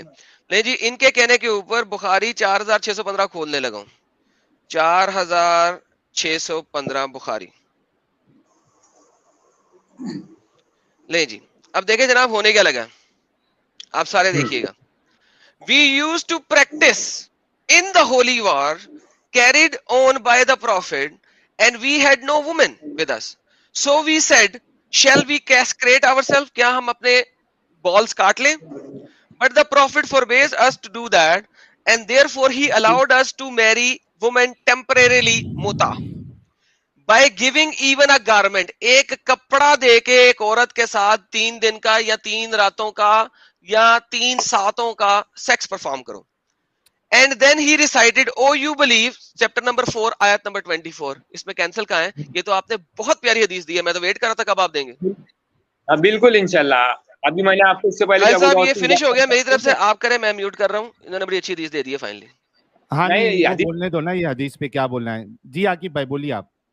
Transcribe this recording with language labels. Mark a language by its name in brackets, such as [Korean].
[Hindi] नहीं जी, इनके कहने के ऊपर बुखारी 4615 खोलने लगा हूं। 4615 बुखारी ले जी। अब देखें जनाब होने क्या लगा, आप सारे देखिएगा। [English] We used to practice in the holy war carried on by the prophet and we had no women with us. So we said, shall we castrate ourselves? [Hindi] क्या हम अपने balls काट लें? [English] But the prophet forbade us to do that and therefore he allowed us to marry women temporarily muta. By giving even a garment, [Hindi] एक कपड़ा देके एक औरत के साथ 3 दिन का या 3 रातों का या 3 सातों का सेक्स परफॉर्म करो। [English] And then he recited, oh you believe, [Hindi] chapter number 4 आयत नंबर 24। इसमें कैंसिल कहाँ है? ये तो आपने बहुत प्यारी हदीस दी है, मैं तो वेट कर रहा था कब आप देंगे। बिल्कुल इंशाल्लाह। अभी मैंने आपको इससे पहले साहब ये फिनिश हो गया मेरी तरफ से, आप करें, मैं म्यूट कर रहा हूँ। इन्होंने बड़ी अच्छी हदीस दे दी है फाइनली। हाँ नहीं, बोलने दो ना, ये हदीस पे क्या बोलना है जी। आकिब भाई बोलिए आप।